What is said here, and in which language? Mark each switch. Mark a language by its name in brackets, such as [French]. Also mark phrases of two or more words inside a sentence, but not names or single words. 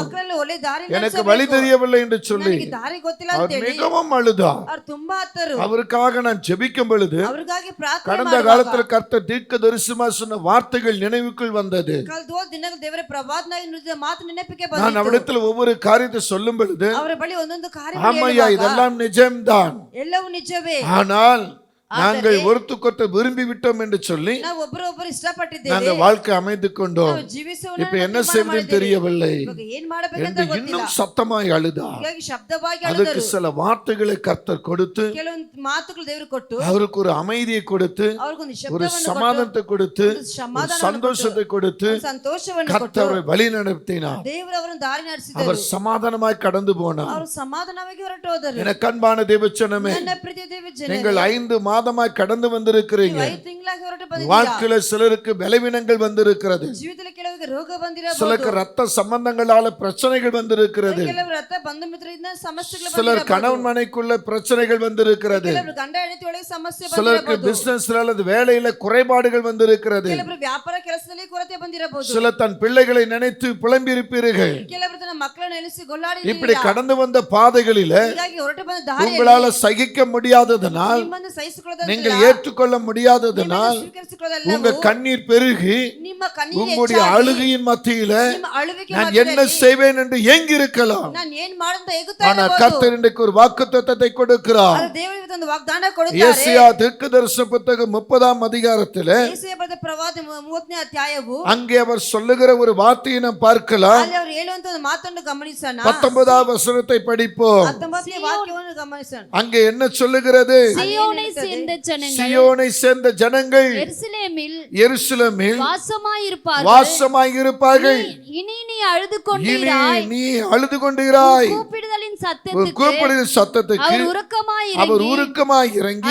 [Kannada] ಮಕ್ಕಳಲ್ಲಿ ಒಳ್ಳೆ ದಾರಿ [Tamil] எனக்கு [Kannada] ನಡೆಸಬೇಕು. [Tamil] வழி தெரியவில்லை என்று சொல்லி [Kannada] ನನಗೆ ದಾರಿ ಗೊತ್ತಿಲ್ಲ ಅಂತ [Tamil] அவர் [Kannada] ಹೇಳಿ [Tamil] மிகவும் அழுதார். [Kannada] ಅವ್ರು ತುಂಬಾ ಹತ್ತರು. [Tamil] அவருக்காக நான் ஜெபிக்கும் பொழுது [Kannada] ಅವ್ರಿಗಾಗಿ ಪ್ರಾರ್ಥನೆ [Tamil] கடந்த [Kannada] ಮಾಡುವಾಗ [Tamil] காலத்துல கர்த்தர் தீர்க்க தரிசனமா சொன்ன வார்த்தைகள் நினைவுக்குள் வந்தது. [Kannada] ಕಳೆದ ಹೋದ ದಿನಗಳು ದೇವರ ಪ್ರವಾದನಾಗಿ ನುಡಿದ ಮಾತು ನೆನಪಿಗೆ [Tamil] நான் [Kannada] ಬಂದಿತು. [Tamil] அவரிடத்தில் ஒவ்வொரு காரியத்தை சொல்லும் பொழுது [Kannada] ಅವರ ಬಳಿ ಒಂದೊಂದು ಕಾರ್ಯ [Tamil] ஆமையா இதெல்லாம் நிஜம்தான், [Kannada] ಎಲ್ಲವೂ ನಿಜವೇ, [Tamil] ஆனால் நாங்கள் ஒருத்தருக்கொருத்த விரும்பி விட்டோம் என்று சொல்லி [Kannada] ನಾವು ಒಬ್ಬರೊಬ್ಬರು ಇಷ್ಟಪಟ್ಟಿದ್ದೇವೆ, [Tamil] நாங்கள் வாழ்க்கை அமைத்துக் கொண்டோம். [Kannada] ನಾವು ಜೀವಿಸುವ [Tamil] இப்ப என்ன செய்வதுன்னு தெரியவில்லை [Kannada] ಇವಾಗ ಏನ್ ಮಾಡಬೇಕಂತ [Tamil] என்று [Kannada] ಗೊತ್ತಿಲ್ಲ. [Tamil] இன்னும் சத்தமாய் அழுதார். [Kannada] ಹೀಗಾಗಿ ಶಬ್ದವಾಗಿ [Tamil] அதுக்கு [Kannada] ಅಳುದರು. [Tamil] சில வார்த்தைகளை கர்த்தர் கொடுத்து [Kannada] ಕೆಲವೊಂದು ಮಾತುಗಳು ದೇವರು ಕೊಟ್ಟು [Tamil] அவருக்கு ஒரு அமைதியை கொடுத்து [Kannada] ಅವ್ರಿಗೊಂದು [Tamil] ஒரு [Kannada] ಶಬ್ದವನ್ನು ಕೊಟ್ಟು [Tamil] சமாதானத்தை கொடுத்து [Kannada] ಒಂದು [Tamil] ஒரு [Kannada] ಸಮಾಧಾನವನ್ನು [Tamil] சந்தோஷத்தை கொடுத்து [Kannada] ಒಂದು ಸಂತೋಷವನ್ನು ಕೊಟ್ಟು [Tamil] கர்த்தர் அவரை வழி நடத்தினார். [Kannada] ದೇವರು ಅವರನ್ನು ದಾರಿ ನಡೆಸಿದರು. [Tamil] அவர் சமாதானமாய் கடந்து போனார். [Kannada] ಅವರು ಸಮಾಧಾನವಾಗಿ ಹೊರಟು ಹೋದರು. [Tamil] எனக்கு அன்பான தேவச்சனமே, [Kannada] ನನ್ನ ಪ್ರೀತಿಯ ದೇವ ಜನರೇ, [Tamil] நீங்கள் 5 மாதமாய் கடந்து வந்திருக்கிறீங்க. [Kannada] 5 ತಿಂಗಳಾಗಿ ಹೊರಟು ಬಂದಿದ್ದೀರಾ. [Tamil] வாழ்க்கையில சிலருக்கு பலவீனங்கள் வந்திருக்கிறது. [Kannada] ಜೀವಿತದಲ್ಲಿ ಕೆಲವರಿಗೆ ರೋಗ ಬಂದಿರಬಹುದು. [Tamil] சிலருக்கு ரத்த சம்பந்தங்களால பிரச்சனைகள் வந்திருக்கிறது. [Kannada] ಕೆಲವರು ರಕ್ತ ಬಂಧು ಮಿತ್ರರಿಂದ ಸಮಸ್ಯೆಗಳು [Tamil] சிலர் [Kannada] ಬಂದಿರಬಹುದು. [Tamil] கணவன் மனைக்குள்ள பிரச்சனைகள் வந்திருக்கிறது. [Kannada] ಕೆಲವರು ಗಂಡ ಹೆಂಡತಿ ಒಳಗೆ ಸಮಸ್ಯೆ [Tamil] சிலருக்கு [Kannada] ಬಂದಿರಬಹುದು. [Tamil] பிசினஸ்ல அல்லது வேலையில குறைபாடுகள் வந்திருக்கிறது. [Kannada] ಕೆಲವರು ವ್ಯಾಪಾರ ಕೆಲಸದಲ್ಲಿ ಕೊರತೆ ಬಂದಿರಬಹುದು. [Tamil] சிலர் தன் பிள்ளைகளை நினைத்து புலம்பி இருப்பீர்கள். [Kannada] ಕೆಲವರು ತನ್ನ ಮಕ್ಕಳನ್ನು ನೆನೆಸಿ [Tamil] இப்படி [Kannada] ಗೊಲ್ಲಾಡಿದ್ದೀರಾ. [Tamil] கடந்து வந்த பாதைகளில [Kannada] ಹೀಗಾಗಿ ಹೊರಟು ಬಂದ ದಾರಿಯಲ್ಲಿ [Tamil] உங்களால சகிக்க முடியாததனால், [Kannada] ನಿಮ್ಮನ್ನು ಸಹಿಸಿಕೊಳ್ಳೋದಲ್ಲ, [Tamil] நீங்கள் ஏற்றுக்கொள்ள முடியாததனால் [Kannada] ಸ್ವೀಕರಿಸಿಕೊಳ್ಳೋದಲ್ಲ, [Tamil] உங்க கண்ணீர் பெருகி [Kannada] ನಿಮ್ಮ ಕಣ್ಣೀರು [Tamil] உங்களுடைய [Kannada] ಹೆಚ್ಚಾಗಿ, [Tamil] அழுகையின் மத்தியில [Kannada] ನಿಮ್ಮ ಅಳುವಿಕೆ [Tamil] நான் என்ன [Kannada] ಮಧ್ಯದಲ್ಲಿ [Tamil] செய்வேன் என்று ஏங்கி இருக்கலாம். [Kannada] ನಾನು ಏನ್ ಮಾಡಂತ ಹೇಗುತ್ತಾ [Tamil] ஆனா [Kannada] ಇರಬಹುದು. [Tamil] கர்த்தர் இன்றைக்கு ஒரு வாக்குத்தத்தத்தை கொடுக்கிறார். [Kannada] ಆದರೆ ದೇವರು ಇವತ್ತು ಒಂದು ವಾಗ್ದಾನ ಕೊಡುತ್ತಾರೆ. [Tamil] ஏசாயா தீர்க்கதரிசன புத்தகம் 30ஆம் அதிகாரத்திலே [Kannada] ಯೆಶಾಯ ಬರೆದ ಪ್ರವಾದ 30ನೇ ಅಧ್ಯಾಯವು [Tamil] அங்கே அவர் சொல்லுகிற ஒரு வார்த்தையை நாம் பார்க்கலாம். [Kannada] ಅಲ್ಲಿ ಅವರು ಹೇಳುವಂತ ಒಂದು ಮಾತನ್ನು ಗಮನಿಸೋಣ. [Tamil] 19ஆம் வசனத்தை படிப்போம். [Kannada] 19ನೇ ವಾಕ್ಯವನ್ನು ಗಮನಿಸೋಣ. [Tamil] அங்கே என்ன சொல்லுகிறது? சீயோனை சேர்ந்த ஜனங்கள் சியோனை சேர்ந்த ஜனங்கள் எருசலேமில் எருசலேமில் வாசமாயிருப்பார்கள். இனி நீ அழுது கொண்டீராய். நீ அழுது கொண்டீராய். கூப்பிடுதலின் ஒரு சத்தத்துக்கு கூப்பிடுதல் சத்தத்துக்கு அவர் உருக்கமாய் இறங்கி